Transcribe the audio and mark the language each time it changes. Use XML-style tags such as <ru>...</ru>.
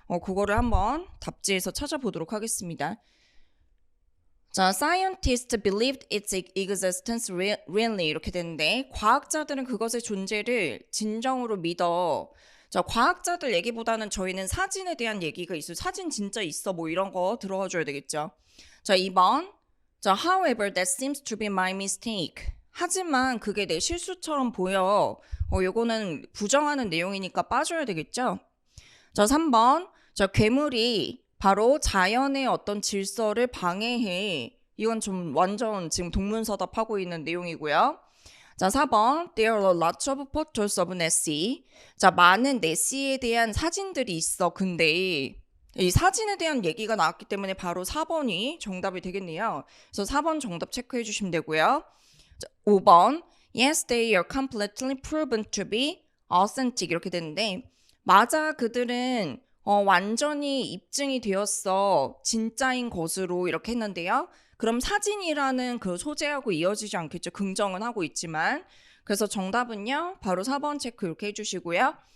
<ko>그거를 한번 답지에서 찾아보도록 하겠습니다. 자,</ko> <en>scientists believed its existence really</en> <ko>이렇게 되는데 과학자들은 그것의 존재를 진정으로 믿어. 자, 과학자들 얘기보다는 저희는 사진에 대한 얘기가 있어요. 사진 진짜 있어 뭐 이런 거 들어가 줘야 되겠죠. 자, 2번.</ko> <en>자, however that seems to be my mistake.</en> <ko>하지만 그게 내 실수처럼 보여. 요거는 부정하는 내용이니까 빠져야 되겠죠. 자, 3번. 자, 괴물이 바로 자연의 어떤 질서를 방해해. 이건 좀 완전 지금 동문서답하고 있는 내용이고요. 자, 4번.</ko> <en>There are lots of photos of Nessie.</en> <ko>자, 많은 네시에 대한 사진들이 있어. 근데 이 사진에 대한 얘기가 나왔기 때문에 바로 4번이 정답이 되겠네요. 그래서 4번 정답 체크해 주시면 되고요. 자, 5번.</ko> <en>Yes, they are completely proven to be authentic.</en> <ko>이렇게 되는데 맞아, 그들은 완전히 입증이 되었어. 진짜인 것으로 이렇게 했는데요. 그럼 사진이라는 그 소재하고 이어지지 않겠죠. 긍정은 하고 있지만. 그래서 정답은요. 바로 4번 체크 이렇게 해주시고요.</ko>